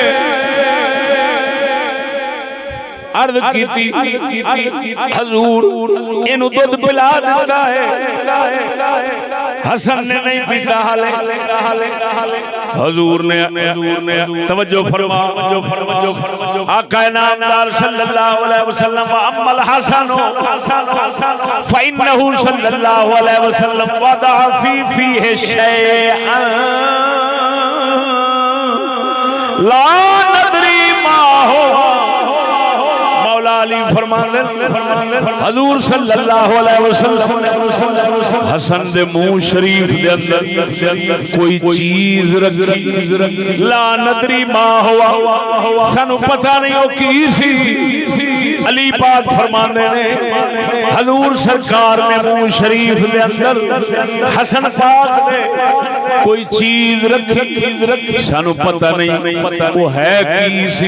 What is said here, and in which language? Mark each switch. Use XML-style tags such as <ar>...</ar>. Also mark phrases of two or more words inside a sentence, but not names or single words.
<pa>ਅਰਜ਼ ਕੀ ਹਜ਼ੂਰ ਇਨੂੰ ਦੁੱਧ ਪਿਲਾ ਦੇਤਾ ਹੈ ਹਸਨ ਨੇ ਨਹੀਂ ਪੀਤਾ ਹਜ਼ੂਰ ਨੇ ਤਵੱਜੋ ਫ਼ਰਮਾ ਆਕਾ ਨਾਮਦਾਰ</pa> <ar>صلى الله عليه وسلم أما الحسن فإنه صلى الله عليه وسلم وضع فيه شيئا لا ندري ما هو</ar> <pa>ਅਲੀ ਫ਼ਰਮਾਣੇ ਹਜ਼ੂਰ</pa> <ar>صلى الله عليه وسلم</ar> <pa>ਹਸਨ ਦੇ ਮੂੰਹ ਸ਼ਰੀਫ਼ ਦੇ ਅੰਦਰ ਕੋਈ ਚੀਜ਼ ਰੱਖੀ</pa> <ar>لا ندري ما هو</ar> <pa>ਸਾਨੂੰ ਪਤਾ ਨਹੀਂ ਓ ਕੀ ਸੀ। ਅਲੀ ਪਾਕ ਫ਼ਰਮਾਣੇ ਨੇ ਹਜ਼ੂਰ ਸਰਕਾਰ ਨੇ ਮੂੰਹ ਸ਼ਰੀਫ਼ ਦੇ ਅੰਦਰ ਹਸਨ ਪਾਕ ਦੇ ਕੋਈ ਚੀਜ਼ ਰੱਖੀ ਸਾਨੂੰ ਪਤਾ ਨਹੀਂ ਵੋ ਹੈ ਕੀ ਸੀ।</pa>